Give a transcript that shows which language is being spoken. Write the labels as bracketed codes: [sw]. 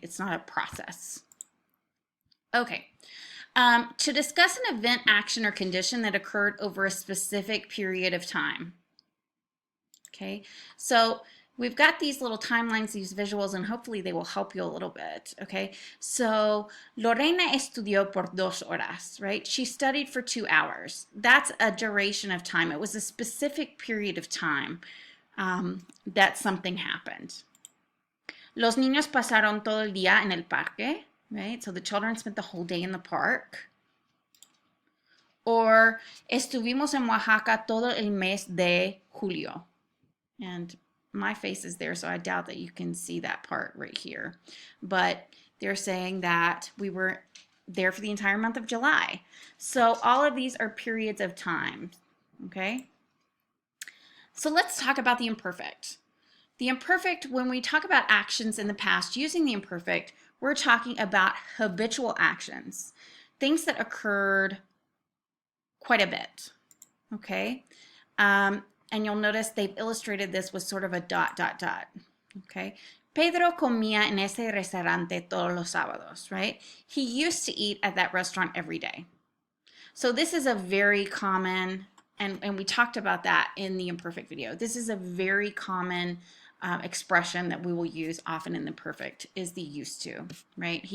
[en] It's not a process. Okay. To discuss an event, action, or condition that occurred over a specific period of time. Okay, so we've got these little timelines, these visuals, and hopefully they will help you a little bit. [es] Okay, so Lorena estudió por 2 horas, right? [en] She studied for 2 hours. That's a duration of time. It was a specific period of time that something happened. [es] Los niños pasaron todo el día en el parque. [en] Right? So the children spent the whole day in the park. [es] Or estuvimos en Oaxaca todo el mes de julio. [en] And my face is there, so I doubt that you can see that part right here. But they're saying that we were there for the entire month of July. So all of these are periods of time, okay? So let's talk about the imperfect. The imperfect, when we talk about actions in the past using the imperfect, we're talking about habitual actions, things that occurred quite a bit, okay? And you'll notice they've illustrated this with sort of a dot, dot, dot, okay? [es] Pedro comía en ese restaurante todos los sábados, right? [en] He used to eat at that restaurant every day. So this is a very common, and we talked about that in the imperfect video. This is a very common expression that we will use often in the perfect is the used to, right?